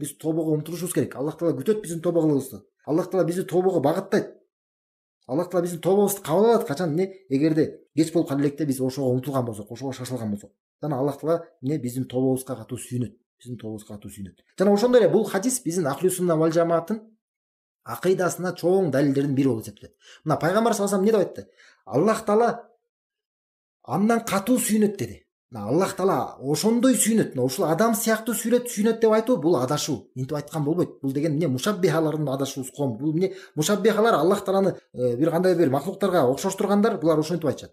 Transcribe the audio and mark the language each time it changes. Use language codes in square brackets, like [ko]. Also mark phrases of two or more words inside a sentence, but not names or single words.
[ky] Биз тобого умтулушубуз керек. Аллах таала күтөт биздин тобо кылуубузду. Аллах таала бизди тобого багыттайт. Аллах таала биздин тобобузду кабыл алат, качан эгерде кеч болуп калып электе биз ошого умтулган болсок, ошого шашылган болсок. Жана Аллах таала биздин тобобузга катуу сүйүнөт. Жана ошондой эле бул хадис биздин [ar] أهل السنة والجماعة [ky] акыйдасына чоң далилдердин бири болуп эсептелет. Мына пайгамбар [ar] صلى الله عليه وسلم [ky] эмне деп айтты? Аллах таала андан катуу сүйүнөт деди. Аллах таала ошондой сүйүнөт. Ушул адам сыяктуу сүйүнөт деп айтуу бул адашуу. Минтип айткан болбойт. Бул деген мушаббихалардын адашуусу ком. Бул мушаббихалар Аллах тааланы бир кандай бир махлуктарга окшоштургандар, булар ошентип айтышат.